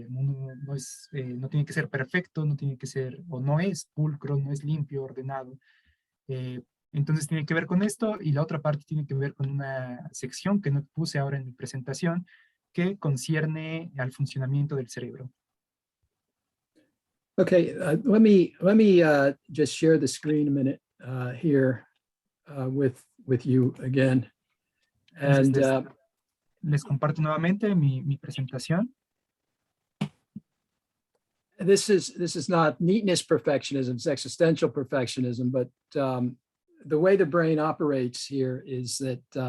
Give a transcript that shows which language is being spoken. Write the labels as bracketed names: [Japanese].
[Spanish] El mundo no tiene que ser perfecto, no tiene que ser, o no es pulcro, no es limpio, ordenado. Entonces tiene que ver con esto, y la otra parte tiene que ver con una sección que no puse ahora en mi presentación, que concierne al funcionamiento del cerebro. [English] Okay, let me just share the screen a minute here with you again. And [Spanish] les comparto nuevamente mi presentación. [English] This is not neatness perfectionism, it's existential perfectionism, but the way the brain operates here is that